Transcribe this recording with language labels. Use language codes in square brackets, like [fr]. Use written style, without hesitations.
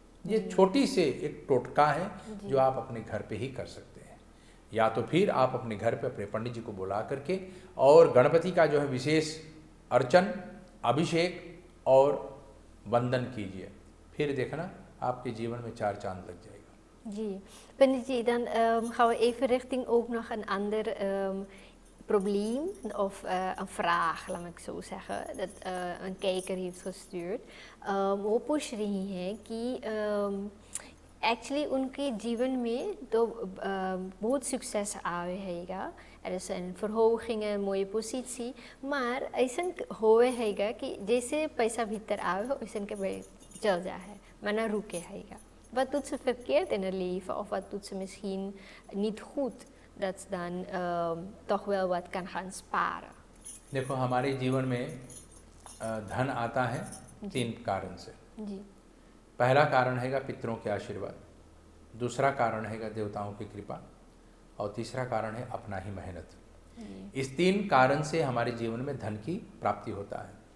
[hi] ये छोटी से एक टोटका है जो आप अपने घर पे ही कर सकते हैं, या तो फिर आप अपने घर पे अपने पंडित जी को बुला करके और गणपति का जो है विशेष अर्चन, अभिषेक और वंदन कीजिए, फिर देखना आपके जीवन में 4 चांद लग जाएगा। जी पंडित जी, [nl] dan gaan we even richting ook nog een ander probleem of een vraag, laat ik zo zeggen, dat een kijker heeft gestuurd. [hi] वो पूछ रही हैं कि एक्चुअली उनके जीवन में तो बहुत [nl] succes [hi] आवेगा, [nl] er is een verhoging, een mooie positie, maar [hi] ऐसा होवेगा कि जैसे पैसा भीतर आवे वैसा के चल जाए, maar ना रुके हैगा. [nl] Wat doet ze verkeerd in haar leven of wat doet ze misschien niet goed, dat ze dan toch wel wat kan gaan sparen? [hi] देखो, हमारे जीवन में धन आता है 3 कारण से। जी। पहला कारण हैगा पितरों के आशीर्वाद, दूसरा कारण हैगा देवताओं की कृपा और तीसरा कारण है अपना ही मेहनत। इस 3 कारण से हमारे जीवन में धन की प्राप्ति होता है।